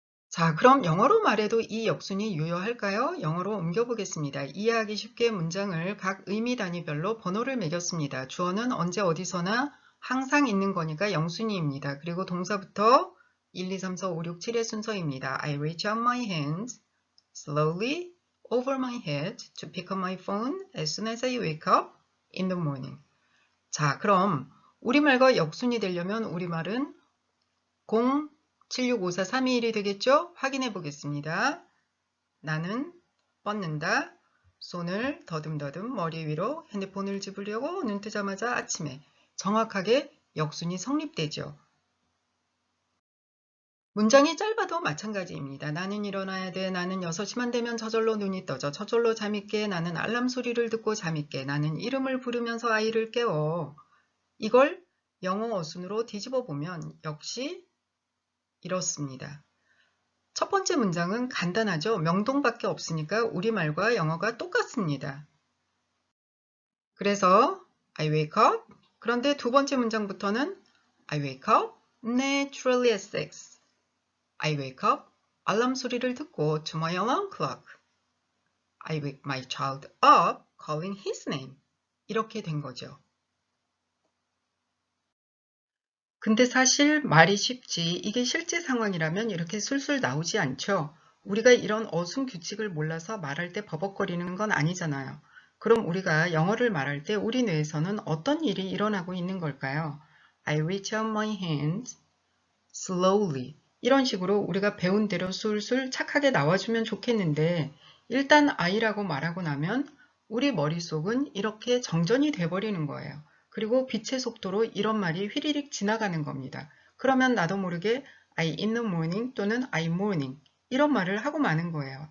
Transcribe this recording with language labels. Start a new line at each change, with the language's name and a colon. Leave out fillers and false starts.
Korean: 자, 그럼 영어로 말해도 이 역순이 유효할까요? 영어로 옮겨보겠습니다. 이해하기 쉽게 문장을 각 의미 단위별로 번호를 매겼습니다. 주어는 언제 어디서나 항상 있는 거니까 영순위입니다. 그리고 동사부터 1, 2, 3, 4, 5, 6, 7의 순서입니다.
English: I reach out my hands slowly over my head to pick up my phone as soon as I wake up in the morning.
Korean: 자, 그럼 우리말과 역순이 되려면 우리말은 076543221이 되겠죠? 확인해 보겠습니다. 나는 뻗는다. 손을 더듬더듬 머리 위로 핸드폰을 집으려고 눈 뜨자마자 아침에 정확하게 역순이 성립되죠. 문장이 짧아도 마찬가지입니다. 나는 일어나야 돼. 나는 6시만 되면 저절로 눈이 떠져. 저절로 잠이 깨. 나는 알람 소리를 듣고 잠이 깨. 나는 이름을 부르면서 아이를 깨워. 이걸 영어 어순으로 뒤집어 보면 역시 이렇습니다. 첫 번째 문장은 간단하죠. 명동밖에 없으니까 우리말과 영어가 똑같습니다. 그래서
English: I wake up.
Korean: 그런데 두 번째 문장부터는
English: I wake up naturally at 6. I wake up.
Korean: 알람 소리를 듣고
English: to my alarm clock. I wake my child up calling his name.
Korean: 이렇게 된 거죠. 근데 사실 말이 쉽지 이게 실제 상황이라면 이렇게 술술 나오지 않죠. 우리가 이런 어순 규칙을 몰라서 말할 때 버벅거리는 건 아니잖아요. 그럼 우리가 영어를 말할 때 우리 뇌에서는 어떤 일이 일어나고 있는 걸까요?
English: I reach out my hands slowly.
Korean: 이런 식으로 우리가 배운 대로 술술 착하게 나와주면 좋겠는데 일단 I라고 말하고 나면 우리 머릿속은 이렇게 정전이 돼버리는 거예요. 그리고 빛의 속도로 이런 말이 휘리릭 지나가는 겁니다. 그러면 나도 모르게
English: I in the morning
Korean: 또는
English: I morning
Korean: 이런 말을 하고 마는 거예요.